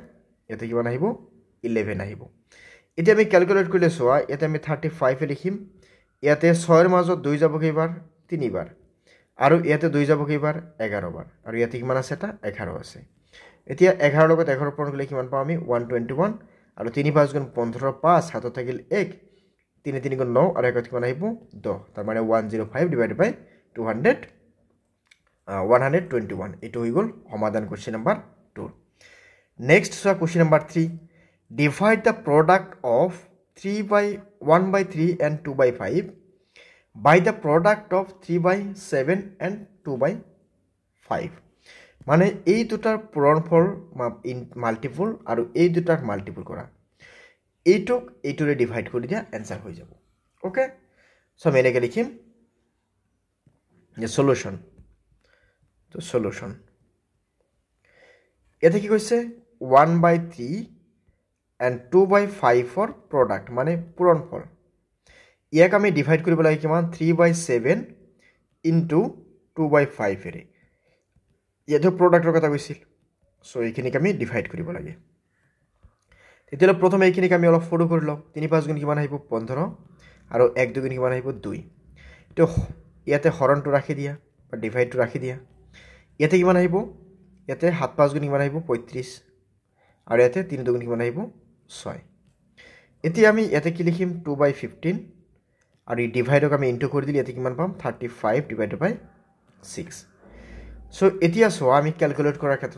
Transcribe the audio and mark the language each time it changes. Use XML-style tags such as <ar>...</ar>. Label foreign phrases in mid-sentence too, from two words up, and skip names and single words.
<as>ইয়াতে কিমান আহিব 11 আহিব এতিয়া আমি ক্যালকুলেট কৰিলে সোৱা ইয়াতে আমি 35 এ লিখিম ইয়াতে 6 ৰ মাজত 2 যাব কেইবাৰ 3 বাৰ আৰু ইয়াতে 2 যাব কেইবাৰ 11 বাৰ আৰু ইয়াতে কিমান আছে এটা 11 আছে এতিয়া 11 লগত 11 পূৰণ কৰিলে কিমান পাম আমি 121 আৰু 3 5 গুণ 15 5 হাতত থাকিল 1 3 3 গুণ 9 আৰু একত কিমান আহিব 10 তাৰ মানে 105</as> <en>divided by</en> <as>200 121 এটো হৈ গল সমাধান</as> <en>question number 2 next so question number 3 divide the product of 1/3 and 2/5</en> <as>by the product of 3/7 and 2/5 মানে এই দুটাৰ পূৰণফল মাল্টিপল আৰু এই দুটাৰ মাল্টিপল কৰা এইটোক এইটোৰে ডিভাইড কৰি দিয়া आंसर হৈ যাব</as> <en>okay so</en> <as>আমি এনেকৈ লিখিম যে সলিউশন তো সলিউশন এতে কি কৈছে</as> <en>1/3 and 2/5 for product</en> <as>মানে পূৰণফল ইয়াক আমি ডিভাইড কৰিব লাগে কিমান 3/7 into 2/5 এৰে ইয়াতে প্ৰডাক্টৰ কথা কৈছিল সো এইখিনিক আমি ডিভাইড কৰিব লাগে তেতিয়ালে প্ৰথমে এইখিনিক আমি অলপ সৰু কৰি লওঁ 3 5 গুণ কিমান আহিব 15 আৰু 1 2 গুণ কিমান আহিব 2 তো ইয়াতে হৰণটো ৰাখি দিয়া বা ডিভাইডটো ৰাখি দিয়া ইয়াতে কিমান আহিব ইয়াতে 7 5 গুণ কিমান আহিব 35 আৰু ইয়াতে 3 2 গুণ কিমান আহিব 6 এতিয়া আমি ইয়াতে কি লিখিম 2/15 আৰু এই ডিভাইডক আমি ইনটু কৰি দিলে ইয়াতে কিমান পাম 35</as> <en>divided by</en> <as>6 সো এতিয়া সো আমি ক্যালকুলেট কৰাৰ ক্ষেত্ৰত</as>